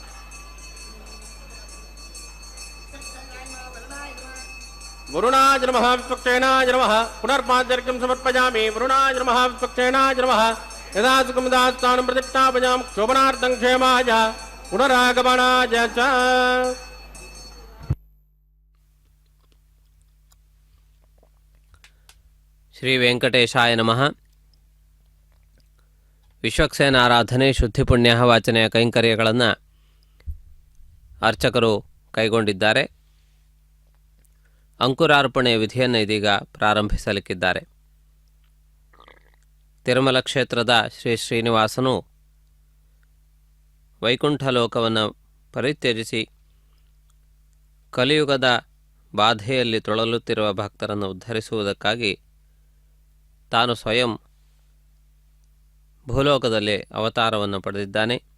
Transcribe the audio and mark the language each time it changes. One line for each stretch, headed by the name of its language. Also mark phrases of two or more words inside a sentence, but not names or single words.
Sanskrit: वरुणाय नमः विश्वक्षेणाय नमः पुनर्पाद्यर्घ्यं समर्पयामि वरुणाय नमः विश्वक्षेणाय नमः यदा सुखमुदास्थानं प्रतिष्ठापयां क्षोभनार्थं क्षेमाय पुनरागमनाय च। ಶ್ರೀ ವೆಂಕಟೇಶಾಯ ನಮಃ.
Kannada: ವಿಶ್ವಕ್ಸೇನ ಆರಾಧನೆ ಶುದ್ಧಿ ಪುಣ್ಯ ವಾಚನೆಯ ಕೈಂಕರ್ಯಗಳನ್ನು ಅರ್ಚಕರು ಕೈಗೊಂಡಿದ್ದಾರೆ. ಅಂಕುರಾರ್ಪಣೆಯ ವಿಧಿಯನ್ನು ಇದೀಗ ಪ್ರಾರಂಭಿಸಲಿಕ್ಕಿದ್ದಾರೆ. ತಿರುಮಲ ಕ್ಷೇತ್ರದ ಶ್ರೀ ಶ್ರೀನಿವಾಸನು ವೈಕುಂಠ ಲೋಕವನ್ನು ಪರಿತ್ಯಜಿಸಿ ಕಲಿಯುಗದ ಬಾಧೆಯಲ್ಲಿ ತೊಳಲುತ್ತಿರುವ ಭಕ್ತರನ್ನು ಉದ್ಧರಿಸುವುದಕ್ಕಾಗಿ ತಾನು ಸ್ವಯಂ ಭೂಲೋಕದಲ್ಲಿ ಅವತಾರವನ್ನು ಪಡೆದಿದ್ದಾನೆ.